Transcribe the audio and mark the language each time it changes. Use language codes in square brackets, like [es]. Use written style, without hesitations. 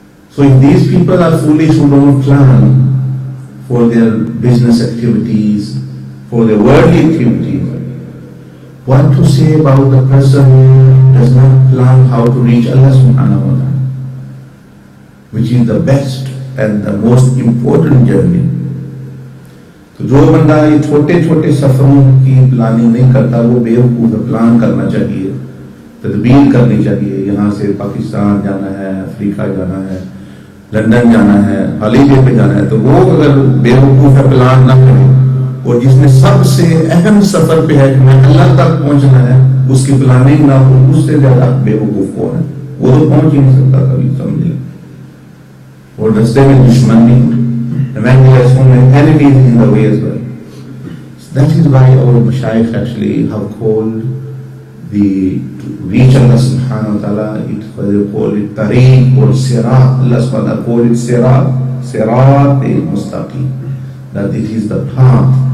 [en] So if these people are foolish who don't plan for their business activities, for their worldly activities, what to say about the person who does not plan how to reach Allah subhanahu wa ta'ala, which is the best and the most important journey. [ur] تو جو بندہ یہ چھوٹے چھوٹے سفروں کی planning نہیں کرتا وہ بیوقوف ہے. پلان کرنا چاہیے, تدبیر کرنی چاہیے. یہاں سے پاکستان جانا ہے, افریقہ جانا ہے, لندن جانا ہے، ہالیڈے پہ جانا ہے، تو وہ اگر بیوقوف ہے پلان نہ کرے، اور جس نے سب سے اہم سفر پہ ہے کہ میں اللہ تک پہنچنا ہے، اس کی پلاننگ نہ ہو، اس سے زیادہ بیوقوف کون ہے؟ وہ تو پہنچ ہی نہیں سکتا کبھی، سمجھ لیں. اور رستے میں دشمن نہیں ہوتے. [en] enemies in the way as well. That is why our Mashaykh actually have called to reach Allah subhanahu wa ta'ala, they call it tariq or sirat. Allah subhanahu wa ta'ala call it sirat al-mustaqim, that it is the path.